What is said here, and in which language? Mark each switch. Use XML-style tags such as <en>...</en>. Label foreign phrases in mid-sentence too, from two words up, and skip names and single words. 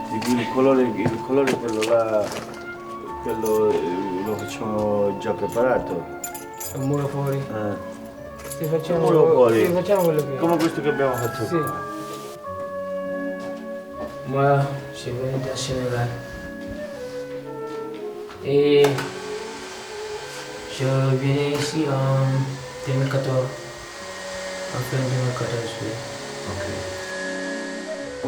<it>Il colore quello là, quello lo facciamo già preparato. Il muro fuori? Sì, facciamo, fuori. sì, facciamo quello che... Come questo che abbiamo fatto. Sì.</it> <fr>Moi, je viens du Sénégal. Et je viens ici en 2014. En fin 2014, oui. Ok.</fr>